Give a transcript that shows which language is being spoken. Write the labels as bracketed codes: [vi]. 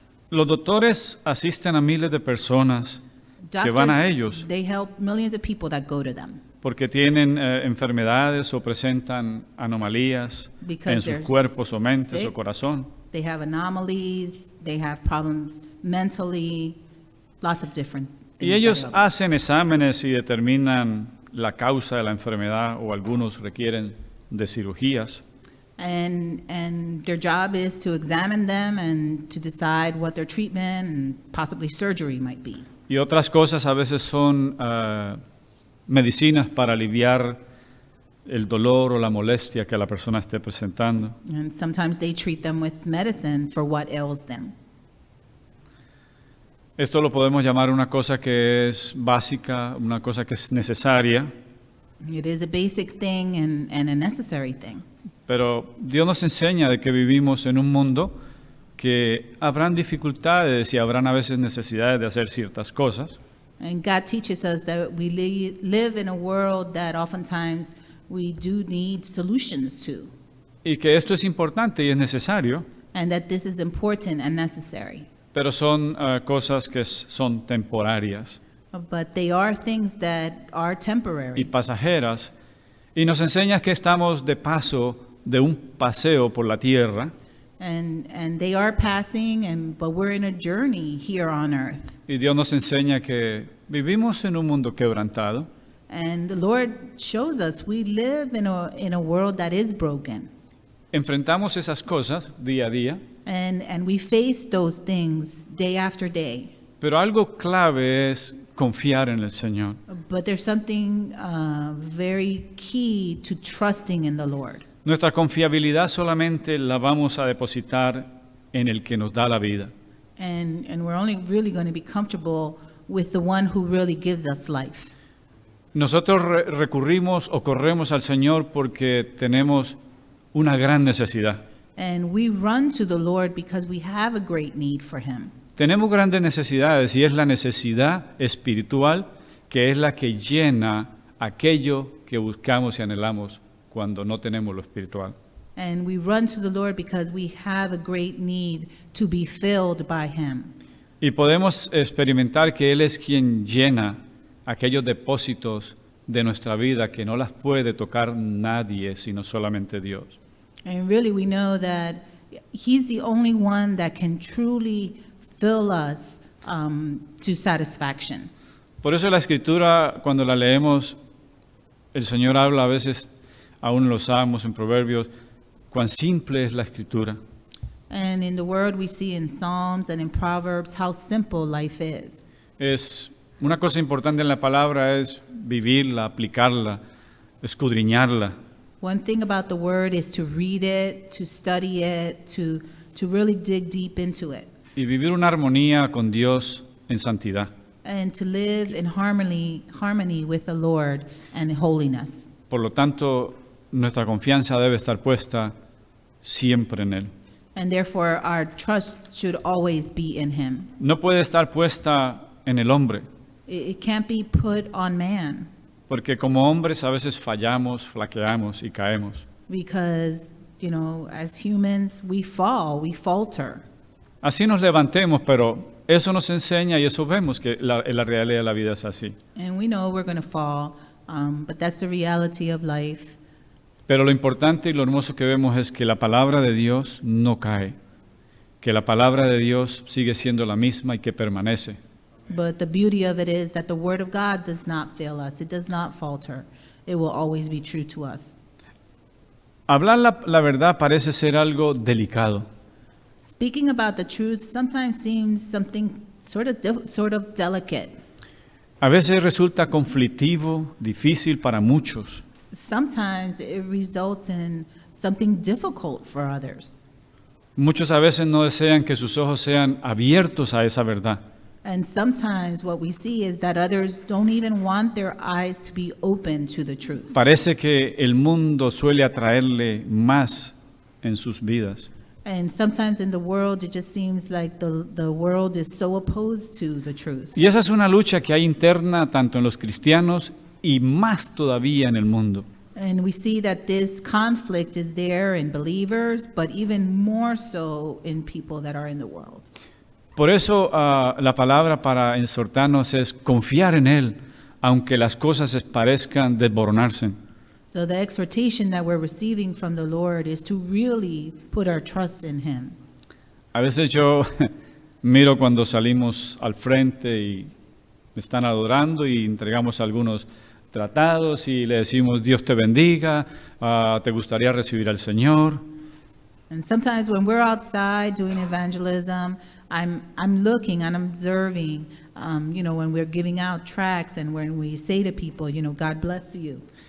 [es] Los doctores asisten a miles de personas que van a ellos [en] They help millions of people that go to them [es] porque tienen enfermedades o presentan anomalías en [en] Because [es] sus [en] they're [es] cuerpos o mentes [en] sick. [es] o corazón. [en] They have anomalies, they have problems mentally, lots of different things. [es] Y ellos [en] that help. [es] hacen exámenes y determinan la causa de la enfermedad o algunos requieren de cirugías. [en] And their job is to examine them and to decide what their treatment and possibly surgery might be. [es] Y otras cosas a veces son medicinas para aliviar el dolor o la molestia que la persona esté presentando. [en] And sometimes they treat them with medicine for what ails them. [es] Esto lo podemos llamar una cosa que es básica, una cosa que es necesaria, [en] It is a basic thing and a necessary thing. [es] pero Dios nos enseña de que vivimos en un mundo que habrán dificultades y habrán a veces necesidades de hacer ciertas cosas. [en] And God teaches us that we live in a world that oftentimes we do need solutions to, [es] Y que esto es importante y es necesario, [en] and that this is important and necessary. [es] pero son cosas que son temporarias [en] But they are things that are [es] y [en] temporary. [es] pasajeras. Y nos enseña que estamos de paso de un paseo por la tierra [en] And they are passing, but we're in a journey here on earth. [es] y Dios nos enseña que vivimos en un mundo quebrantado [en] And the Lord shows us we live in a world that is broken. [es] enfrentamos esas cosas día a día, [en] And we face those things day after day. [es] pero algo clave es confiar en el Señor. [en] But there's something very key to trusting in the Lord. [es] Nuestra confiabilidad solamente la vamos a depositar en el que nos da la vida. [en] And we're only really going to be comfortable with the one who really gives us life. [es] Nosotros recurrimos o corremos al Señor porque tenemos una gran necesidad. [en] And we run to the Lord because we have a great need for Him. [es] Tenemos grandes necesidades y es la necesidad espiritual que es la que llena aquello que buscamos y anhelamos cuando no tenemos lo espiritual. [en] And we run to the Lord because we have a great need to be filled by Him. [es] Y podemos experimentar que Él es quien llena aquellos depósitos de nuestra vida que no las puede tocar nadie sino solamente Dios. [en] And really, we know that He's the only one that can truly fill us to satisfaction. [es] Por eso la Escritura, cuando la leemos, el Señor habla a veces, aún en los Salmos, en Proverbios, cuán simple es la Escritura. [en] And in the Word, we see in Psalms and in Proverbs how simple life is. [es] Es una cosa importante en la palabra es vivirla, aplicarla, escudriñarla. [en] One thing about the Word is to read it, to study it, to really dig deep into it, [es] Y vivir una armonía con Dios en santidad. [en] and to live in harmony with the Lord and holiness. [es] Por lo tanto, nuestra confianza debe estar puesta siempre en Él. [en] And therefore, our trust should always be in Him. [es] No puede estar puesta en el hombre, [en] It can't be put on man, [es] porque como hombres a veces fallamos, flaqueamos y caemos. [en] because, as humans, we fall, we falter. [es] Así nos levantemos, pero eso nos enseña y eso vemos que la realidad de la vida es así. [en] And we know we're going to fall, but that's the reality of life. [es] Pero lo importante y lo hermoso que vemos es que la palabra de Dios no cae, que la palabra de Dios sigue siendo la misma y que permanece. [en] But the beauty of it is that the Word of God does not fail us. It does not falter. It will always be true to us. [es] Hablar la verdad parece ser algo delicado, [en] Speaking about the truth sometimes seems something sort of delicate. [es] a veces resulta conflictivo, difícil para muchos. [en] Sometimes it results in something difficult for others. [es] Muchos a veces no desean que sus ojos sean abiertos a esa verdad. [en] And sometimes what we see is that others don't even want their eyes to be open to the truth. [es] Parece que el mundo suele atraerle más en sus vidas. [en] And sometimes in the world, it just seems like the world is so opposed to the truth. [es] Y esa es una lucha que hay interna tanto en los cristianos y más todavía en el mundo. [en] And we see that this conflict is there in believers, but even more so in people that are in the world. [es] Por eso la palabra para exhortarnos es confiar en Él, aunque las cosas parezcan desmoronarse. [en] So the exhortation that we're receiving from the Lord is to really put our trust in Him. [es] A veces yo miro cuando salimos al frente y me están adorando y entregamos algunos tratados y le decimos Dios te bendiga, te gustaría recibir al Señor. [en] And sometimes when we're outside doing evangelism, I'm looking and observing, when we're giving out tracts and when we say to people, God bless you.